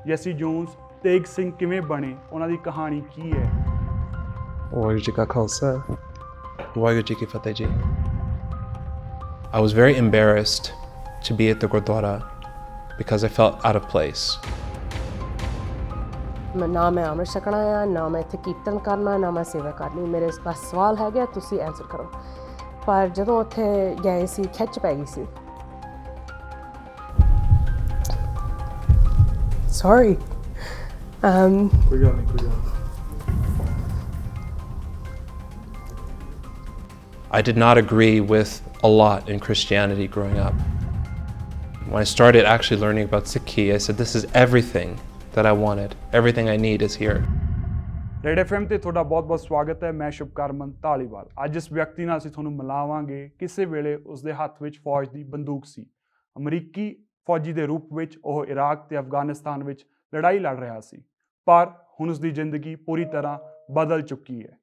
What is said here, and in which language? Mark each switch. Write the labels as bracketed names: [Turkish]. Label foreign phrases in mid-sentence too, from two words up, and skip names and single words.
[Punjabi] ਜੈਸੀ ਜੋਨਸ ਤੇਗ ਸਿੰਘ ਕਿਵੇਂ ਬਣੇ, ਉਹਨਾਂ ਦੀ ਕਹਾਣੀ ਕੀ ਹੈ? ਵਾਹਿਗੁਰੂ ਜੀ ਕਾ ਖਾਲਸਾ, ਵਾਹਿਗੁਰੂ ਜੀ ਕੀ ਫਤਿਹ ਜੀ। [English] I was very embarrassed to be at the Gurdwara because I felt out of place. [Punjabi] ਨਾ ਮੈਂ ਅੰਮ੍ਰਿਤ ਛਕਣਾ ਆ, ਨਾ ਮੈਂ ਇੱਥੇ ਕੀਰਤਨ ਕਰਨਾ, ਨਾ ਮੈਂ ਸੇਵਾ ਕਰਨੀ। ਮੇਰੇ ਪਾਸ ਸਵਾਲ ਹੈਗੇ, ਤੁਸੀਂ ਆਨਸਰ ਕਰੋ। ਪਰ ਜਦੋਂ ਉੱਥੇ ਗਏ ਸੀ, ਖਿੱਚ ਪੈ ਗਈ ਸੀ। [English] Sorry. [Punjabi] ਕੋਈ ਗੱਲ ਨਹੀਂ। [English] I did not agree with a lot in Christianity growing up. When I started actually learning about Sikhi, I said, this is everything that I wanted. Everything I need is here. [Punjabi] ਰੇਡ FM ਤੇ ਤੁਹਾਡਾ ਬਹੁਤ-ਬਹੁਤ ਸਵਾਗਤ ਹੈ। ਮੈਂ ਸ਼ੁਭਕਰਮਨ ਧਾਲੀਵਾਲ। ਅੱਜ ਇਸ ਵਿਅਕਤੀ ਨਾਲ ਅਸੀਂ ਤੁਹਾਨੂੰ ਮਿਲਾਵਾਂਗੇ। ਕਿਸੇ ਵੇਲੇ ਉਸਦੇ ਹੱਥ ਵਿੱਚ ਫੌਜ ਦੀ ਬੰਦੂਕ ਸੀ। ਅਮਰੀਕੀ ਫੌਜੀ ਦੇ ਰੂਪ ਵਿੱਚ ਉਹ ਇਰਾਕ ਤੇ ਅਫਗਾਨਿਸਤਾਨ ਵਿੱਚ ਲੜਾਈ ਲੜ ਰਿਹਾ ਸੀ, ਪਰ ਹੁਣ ਉਸਦੀ ਜ਼ਿੰਦਗੀ ਪੂਰੀ ਤਰ੍ਹਾਂ ਬਦਲ ਚੁੱਕੀ ਹੈ।